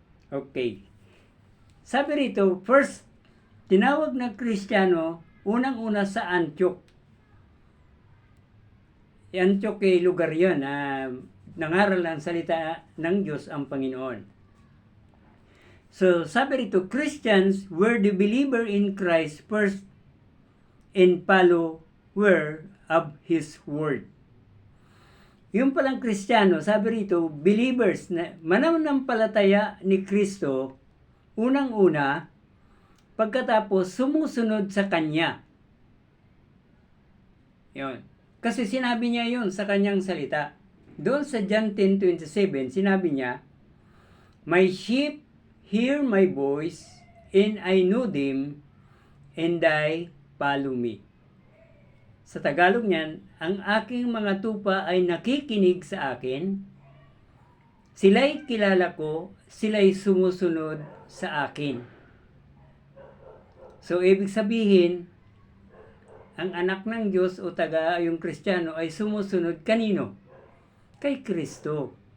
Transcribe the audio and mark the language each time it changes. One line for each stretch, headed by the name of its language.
Filipino: Okay. Sabi rito, first, tinawag na Kristiyano, unang-una sa Antioch. Antioch ay lugar yan. nangaral ng salita ng Diyos ang Panginoon.
English: So,
Filipino: sabi rito,
English: Christians were the believer in Christ first and follower of His Word.
Filipino: Yung palang Kristiyano, sabi rito, believers na mananampalataya ni Kristo, unang-una, pagkatapos sumusunod sa Kanya. Yun. Kasi sinabi niya yun sa Kanyang salita. Doon sa John 10:27, sinabi niya,
English: My sheep hear my voice, and I know them, and they follow me.
Filipino: Sa Tagalog niyan, ang aking mga tupa ay nakikinig sa akin, sila'y kilala ko, sila'y sumusunod sa akin. So, ibig sabihin, ang anak ng Diyos o yung Kristiyano ay sumusunod kanino? Kay Kristo.